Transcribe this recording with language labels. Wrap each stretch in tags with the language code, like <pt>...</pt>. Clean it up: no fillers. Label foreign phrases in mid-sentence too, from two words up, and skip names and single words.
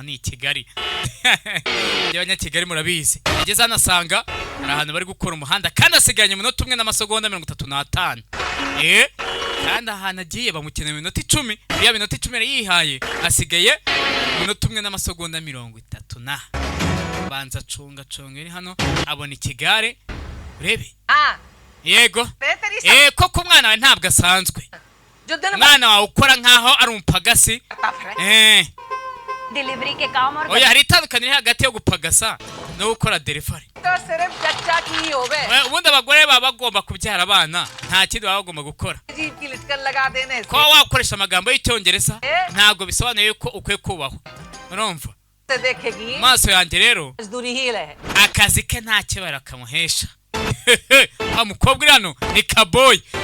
<rw>ni i Kigali y'abanyakigali murabizi ageze hano asanga hari ahantu bari gukora umuhanda kandi asiganye umunota umwe n'amasegonda 35 kandi ahantu agiye bamukeneye iminota 10 iyo minota 10 yari yihaye asigaye umunota umwe n'amasegonda 30 banza cunga iri hano abona ikigare urebe yego koko umwana wawe ntabwo asanzwe umwana wawe ukora nkaho ari umupagasi</rw> <hi>डिलीवरी के काम और</hi> <rw>oya hari itandukaniro hagati yo gupagasa no gukora delivery ubundi abagore baba bagomba kubyara abana nta kindi baba bagomba gukora kuba wakoresha amagambo y'icyongereza ntabwo bisobanuye ko ukwiye kubahwa urumva maso yanjye rero akazi ke nta kibara kamuhesha mukobwa uri hano ni kaboyi</rw>